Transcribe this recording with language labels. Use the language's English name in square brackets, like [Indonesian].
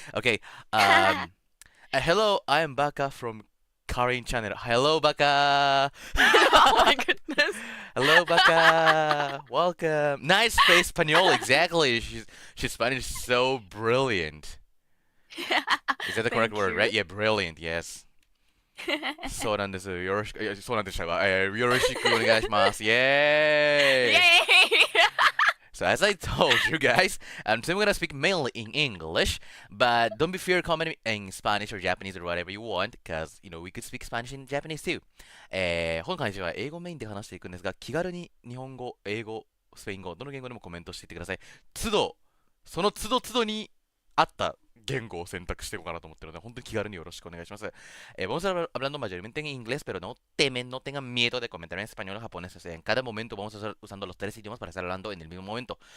[English] Okay. Hello, I am Baka from Karin channel. Hello, Baka. Oh my goodness. Hello, Baka. Welcome. Nice face, Espanol. Exactly. She's Spanish so brilliant. Is that the correct word, right? Yeah, brilliant. Yes. [Japanese] そうなんです。よろしく、そうなんでしたが、よろしくお願いします。イエーイ [English] Yay! So as I told you guys, today we're gonna speak mainly in English, but don't be fear commenting in Spanish or Japanese or whatever you want, because we could speak Spanish and Japanese too. [Japanese] 本会は英語メインで話していくんですが、気軽に日本語、英語、スペイン語、どの言語でもコメントしていってください。その都度に合った言語を選択していこうかなと思ってるので、本当に気軽によろしくお願いします。 [Spanish] Vamos a estar hablando mayormente en inglés, pero no temen, no tengan miedo de comentar en español o japonés. O sea, en cada momento vamos a estar usando los tres idiomas para estar hablando en el mismo momento.